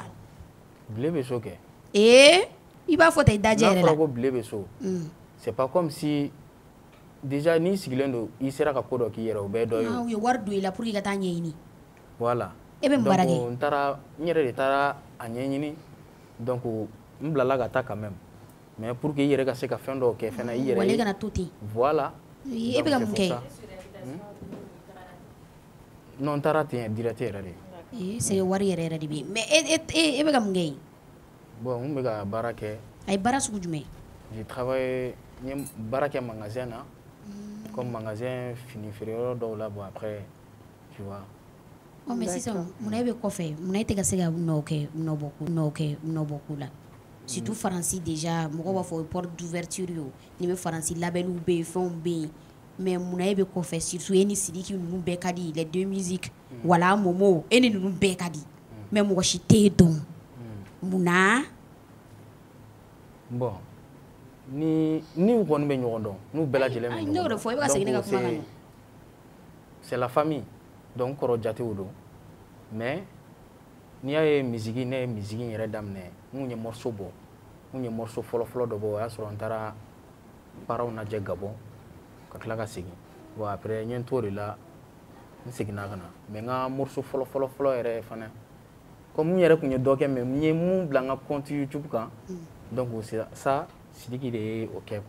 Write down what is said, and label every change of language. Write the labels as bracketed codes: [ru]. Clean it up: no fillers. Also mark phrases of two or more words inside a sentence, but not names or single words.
[bm] bile bɛ so kɛ i b'a fɔ ta i dajɛ yɛrɛ la n'a fɔra ko bile bɛ so [fr] c'est pas comme si déjà [bm] n'i sigilen don i sera ka ko dɔ k'i yɛrɛ o bɛɛ dɔ ye u ye wari don i la [fr] pour que [bm] i ka taa ɲɛɲini voilà e bɛ mun baara kɛ donc n yɛrɛ de taara a ɲɛɲini donc n bilala ka taa [fr] quand même mais pour que [bm] i yɛrɛ ka se ka fɛn dɔw kɛ fɛnɛ i yɛrɛ wala i kana to ten voilà e bɛ ka mun kɛ non n taara ten direct yɛrɛ de c'est wari yɛrɛ yɛrɛ de bɛ yen mais e bɛ ka mun kɛ yen bon n bɛ ka baara kɛ a ye baara sugu jumɛn [fr] je travaille [bm] n ye baara kɛ magasin na comme magasin fini feereyɔrɔ dɔw la [fr] bon après tu vois [bm] mais sisan munna e bɛ kɔfɛ munna e tɛ ka se ka nɔ bɔ ko la surtout faransi déjà mɔgɔ b'a fɔ [fr] porte d'ouverture [bm] yo ni bɛ faransi labeliw bɛ yen fɛnw bɛ yen mais munna e bɛ kɔfɛ surtout e ni Sidiki ninnu bɛɛ ka di [fr] les deux musiques [bm] wala Momo e ni ninnu bɛɛ ka di mais mɔgɔ si tɛ yen dɔn munna bon ni u kɔni bɛ ɲɔgɔn dɔn n'u bɛɛ lajɛlen bɛ ɲɔgɔn dɔn n'o de fɔ e bɛ ka segin ne ka kuma kan [fr] c'est la famille donc [bm] kɔrɔ jatew don mais n'i y'a ye misigi ne ye misigi yɛrɛ daminɛ n kun ye morceau bɔ n ye morceau fɔlɔ dɔ bɔ o y'a sɔrɔ n taara baaraw lajɛ Gabon ka tila ka segin [fr] bon après [bm] n ye n t'o de la n seginna ka na mais n ka morceau fɔlɔ yɛrɛ fana comme n yɛrɛ tun ye dɔ kɛ mais n ye mun bila n ka compte YouTube kan [fr] donc ça [bm] Sidiki de ye o kɛ quoi.